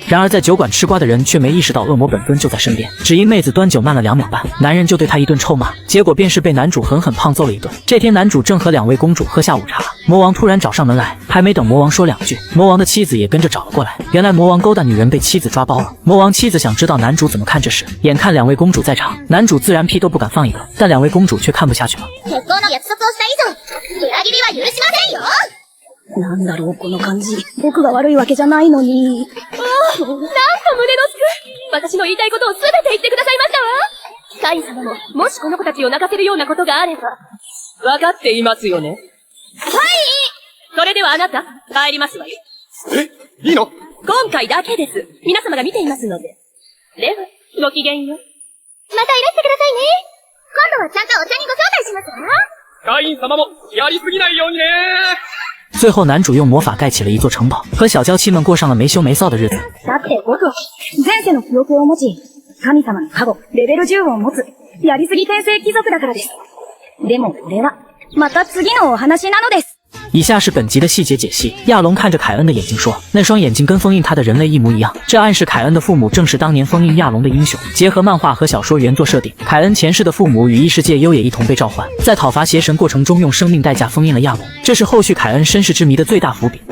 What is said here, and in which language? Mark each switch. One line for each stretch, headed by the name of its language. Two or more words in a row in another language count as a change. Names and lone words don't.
Chinese: 然而在酒馆吃瓜的人却没意识到恶魔本尊就在身边，只因妹子端酒慢了2秒半，男人就对他一顿臭骂，结果便是被男主狠狠胖揍了一顿。这天男主正和2位公主喝下午茶，魔王突然找上门来，还没等魔王说2句，魔王的妻子也跟着找了过来。原来魔王勾搭女人被妻子抓包了，魔王妻子想知道男主怎么看这事，眼看2位公主在场，男主自然屁都不敢放一个，但2位公主却看不下去了。
Japanese: 結婚の約束をした以上、裏切りは許しませんよ。なんだろうこの感じ。僕が悪いわけじゃないのに。なんと胸のすく。私の言いたいことをすべて言ってくださいましたわ。カイン様も、もしこの子たちを泣かせるようなことがあれば。わかっていますよね。はい。それではあなた、帰りますわよ。え、いいの？今回だけです。皆様が見ていますので。では、ごきげんよう。またいらしてくださいね。今度はちゃんとお茶にご招待しますわ。カイン様も、やりすぎないようにね。
Chinese: 最后男主用魔法盖起了一座城堡，和小娇妻们过上了没羞没臊的日子。
Japanese: だって僕は、前世の記憶を持ち、神様の加護、レベル10を持つ、やりすぎ転生貴族だからです。でもこれは、また次のお話なのです。
Chinese: 以下是本集的细节解析。亚龙看着凯恩的眼睛说，那双眼睛跟封印他的人类一模一样，这暗示凯恩的父母正是当年封印亚龙的英雄。结合漫画和小说原作设定，凯恩前世的父母与异世界优也一同被召唤，在讨伐邪神过程中用生命代价封印了亚龙，这是后续凯恩身世之谜的最大伏笔。